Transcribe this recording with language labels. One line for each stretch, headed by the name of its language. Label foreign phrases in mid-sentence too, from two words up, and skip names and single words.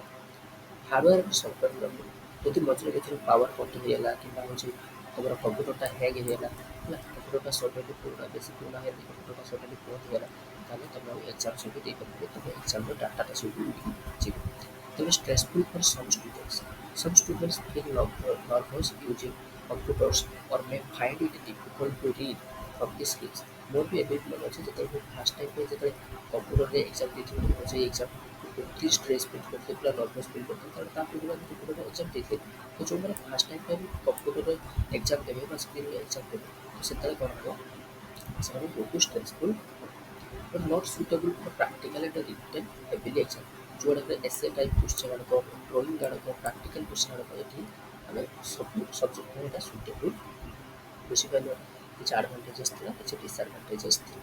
Odia: ହାର୍ଡ଼ୱେର୍ ଏବଂ
English: software development
Odia: ଯଦି ମଝିରେ ମଝିରେ
English: power cut
Odia: ହେଇଗଲା କିମ୍ବା ହେଉଛି ତମର କମ୍ପ୍ୟୁଟରଟା ହ୍ୟାଙ୍ଗ୍ ହେଇଗଲା ହେଲା କମ୍ପ୍ୟୁଟରଟା ସଡନ୍ଲି ପୁରୁଣା ବେଶୀ ପୁରୁଣା ହେଇଗଲା କମ୍ପ୍ୟୁଟରଟା ସଡନ୍ଲି ବନ୍ଦ ହେଇଗଲା ତାହେଲେ ତମେ ଆଉ ଏକ୍ଜାମ୍ ସବୁ ଦେଇପାରିବ ତମ ଏକ୍ଜାମ୍ର ଡାଟାଟା ସବୁ ଉଡ଼ିକି ଯିବ।
English: ତେବେ stressful for some students feel nervous using computers or may find it difficult to read from the screens।
Odia: ମୋର ବି ଏବେ ବି ମନେ ଅଛି ଯେତେବେଳେ ମୁଁ
English: first time
Odia: ପାଇଁ ଯେତେବେଳେ କମ୍ପ୍ୟୁଟରରେ ଏକ୍ଜାମ୍ ଦେଇଥିଲି ମୁଁ ସେଇ ଏକ୍ଜାମ୍ ବହୁତ
English: stress feel
Odia: କରୁଥିଲି ପୁରା
English: nervous feel
Odia: କରୁଥିଲି କାରଣ ତା ପୂର୍ବରୁ ଆମେ କମ୍ପ୍ୟୁଟରରେ ଏକ୍ଜାମ୍ ଦେଇଥିଲେ ତ ଯେଉଁମାନେ
English: first time
Odia: ପାଇଁ କମ୍ପ୍ୟୁଟରରେ ଏକ୍ଜାମ୍ ଦେବେ ବା ସ୍କ୍ରିନ୍ରେ ଏକ୍ଜାମ୍ ଦେବେ ତ ସେତେବେଳେ କ'ଣ ହେବ ସେମାନେ ବହୁତ
English: stressful but not suitable for practical and written heavily exam
Odia: ଯେଉଁଗୁଡ଼ାକ
English: essay type question
Odia: ଗୁଡ଼ିକ ଡ୍ରଇଂ ଗୁଡ଼ାକ
English: practical question
Odia: ଗୁଡ଼ିକ ଏଠି ଆମେ ସବୁ ସବଜେକ୍ଟ ପାଇଁ ଏଇଟା ସୁଇଟେବୁଲ୍ ବୁଝିପାରିଲ କିଛି ଆଡ଼ଭାଣ୍ଟେଜେସ୍ ଥିଲା କିଛି ଡିସଆଡ଼ଭାଣ୍ଟେଜେସ୍ ଥିଲା।